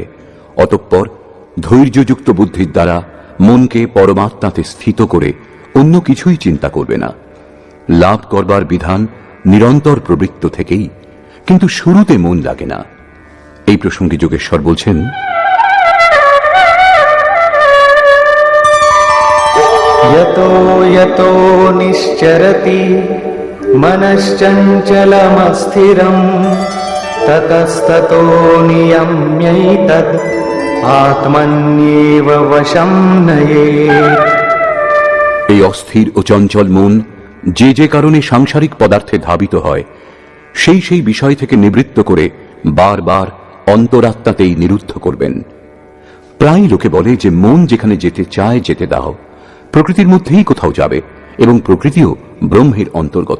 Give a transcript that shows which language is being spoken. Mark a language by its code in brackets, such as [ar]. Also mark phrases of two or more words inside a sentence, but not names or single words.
[bn] অতঃপর ধৈর্যযুক্ত বুদ্ধির দ্বারা মনকে পরমাত্মাতে স্থিত করে অন্য কিছুই চিন্তা করবে না। লাভ করবার বিধান নিরন্তর প্রবৃত্ত থেকেই, কিন্তু শুরুতে মন লাগে না। এই প্রসঙ্গে যোগেশ্বর বলছেন, [sa] यतो यतो निश्चरति मनश्चञ्चलमस्थिरम् ततस्ततो नियम्यैतद् आत्मन्येव वशं नयेत्। [bn] এই অস্থির ও চঞ্চল মন যে যে কারণে সাংসারিক পদার্থে ধাবিত হয়, সেই সেই বিষয় থেকে নিবৃত্ত করে বারবার অন্তরাত্মাতেই নিরুদ্ধ করবেন। প্রায় লোকে বলে যে মন যেখানে যেতে চায় যেতে দাও, প্রকৃতির মধ্যেই কোথাও যাবে এবং প্রকৃতিও ব্রহ্মের অন্তর্গত।